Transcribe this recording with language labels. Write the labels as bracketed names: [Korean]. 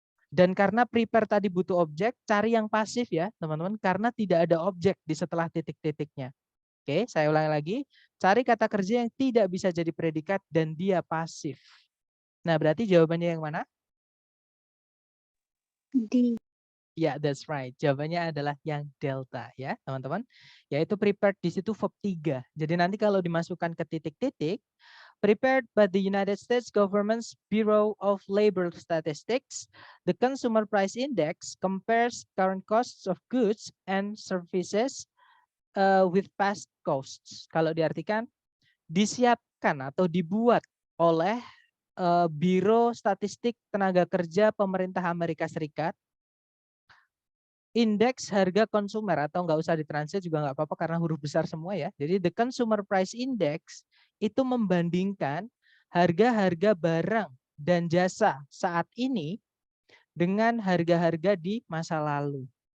[Indonesian] Dan karena prepare tadi butuh objek, cari yang pasif ya teman-teman, karena tidak ada objek di setelah titik-titiknya. Oke, saya ulangi lagi. Cari kata kerja yang tidak bisa jadi predikat dan dia pasif. Nah, berarti jawabannya yang mana? D. [English] Ya, that's right. [Indonesian] Jawabannya adalah yang delta ya, teman-teman. Yaitu prepared di situ verb 3. Jadi nanti kalau dimasukkan ke titik-titik, [English] prepared by the United States Government's Bureau of Labor Statistics, the Consumer Price Index compares current costs of goods and services with past costs. [Indonesian] Kalau diartikan, disiapkan atau dibuat oleh Biro Statistik Tenaga Kerja Pemerintah Amerika Serikat, indeks harga konsumer, atau nggak usah ditranslate juga nggak apa-apa karena huruf besar semua ya. Jadi the Consumer Price Index itu membandingkan harga-harga barang dan jasa saat ini dengan harga-harga di masa lalu.